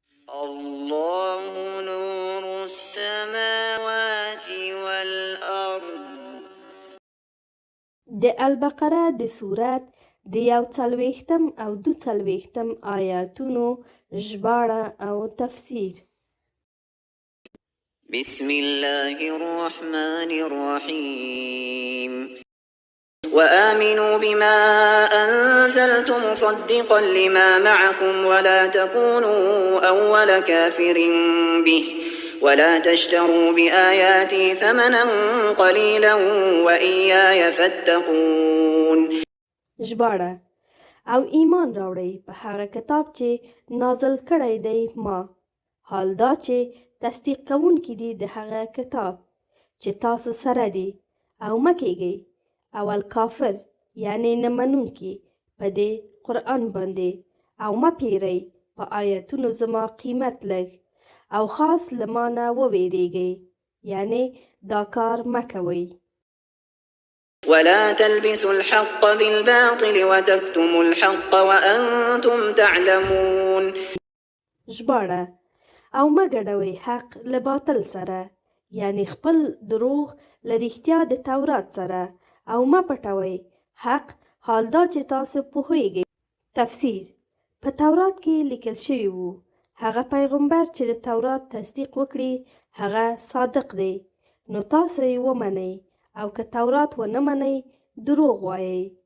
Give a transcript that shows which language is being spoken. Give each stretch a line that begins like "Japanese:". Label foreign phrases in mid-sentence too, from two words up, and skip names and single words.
Arabic: الله نور السماوات والأرض.
Pashto: د البقره د سورت د 41 او 42 آیاتونو ژباړه او تفسیر.
Arabic: بسم الله الرحمن الرحيم. وآمنوا بما أنزلت مصدقا لما معكم ولا تكونوا أول كافر به ولا تشتروا بآياتي ثمنا قليلا وإياي فاتقون.
Pashto: ژباړه: او ایمان راوړئ په هغه کتاب چې نازل کړی دی ما، حال دا چې تصدیق کوونکي دي د هغه کتاب چې تاسو سره دی، او مه کیږئ اول کافر یعنی نه منونکي په دې قرآن باندې، او مه پیرئ په آیتونو زما قیمت لږ، او خاص له ما نه وویریږئ، یعنی دا کار مه کوئ.
Arabic: ولا تلبسوا الحق بالباطل وتكتموا الحق وأنتم تعلمون.
Pashto: ژباړه: او مه ګډوئ حق له باطل سره، یعنی خپل دروغ له رښتیا د تورات سره، او مه پټوئ حق حال دا چې تاسو پوهیږئ. تفسیر: په تورات کې لیکل شوي وو هغه پیغمبر چې د تورات تصدیق وکړي هغه صادق دی، نو تاسو یې ومنئ، او که تورات ونه منئ دروغ وایئ.